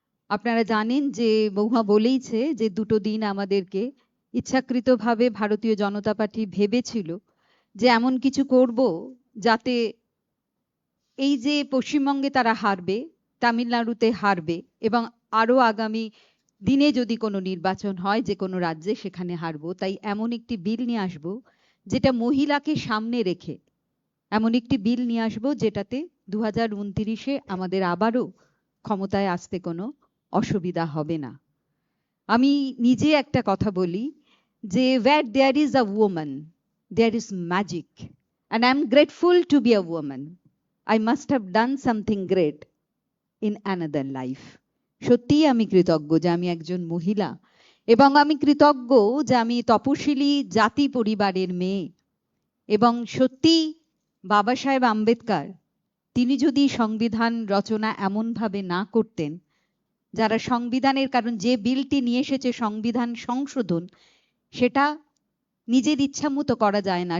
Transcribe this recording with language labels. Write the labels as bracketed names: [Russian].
[Bangla] আপনারা জানেন যে মহুয়া বলেইছে যে দুটো দিন আমাদেরকে ইচ্ছাকৃতভাবে ভারতীয় জনতা পার্টি ভেবেছিল যে এমন কিছু করব যাতে এই যে পশ্চিমবঙ্গে তারা হারবে, তামিলনাড়ুতে হারবে, এবং আরো আগামী দিনে যদি কোনো নির্বাচন হয় যে কোনো রাজ্যে, সেখানে হারবো। তাই এমন একটি বিল নিয়ে আসবো যেটা মহিলাকে সামনে রেখে, এমন একটি বিল নিয়ে আসবো যেটাতে 2029-এ আমাদের আবারও ক্ষমতায় আসতে কোনো অসুবিধা হবে না। আমি নিজে একটা কথা বলি যে [English] where there is a woman there is magic, and I am grateful to be a woman. I must have done something great in another life. [Bangla] সত্যিই আমি কৃতজ্ঞ যে আমি একজন মহিলা, এবং আমি কৃতজ্ঞ যে আমি তপশিলি জাতি পরিবারের মেয়ে। এবং সত্যি বাবা সাহেব আম্বেদকর, তিনি যদি সংবিধান রচনা এমন ভাবে না করতেন, যারা সংবিধানের, কারণ যে বিলটি নিয়ে এসেছে সংবিধান সংশোধন, সেটা নিজের ইচ্ছা মতো করা যায় না।